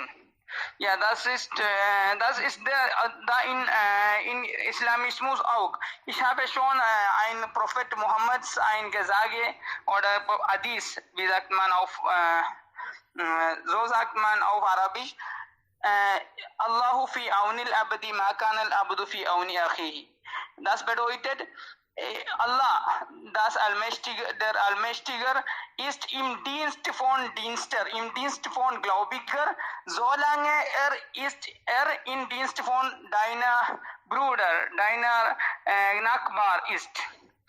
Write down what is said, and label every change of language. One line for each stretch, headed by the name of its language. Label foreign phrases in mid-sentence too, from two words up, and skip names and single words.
German: Ja, das ist da in Islamismus auch. Ich habe schon ein Prophet Muhammads ein Gesage oder Hadith, wie sagt man so sagt man auf Arabisch,
Arabic: الله في عون العبد ما كان العبد في عون أخيه.
German: Das bedeutet, Allah, der Allmächtige, ist im Dienst von Dienster, im Dienst von Gläubiger, solange er im Dienst von deiner Bruder, deiner Nachbar ist.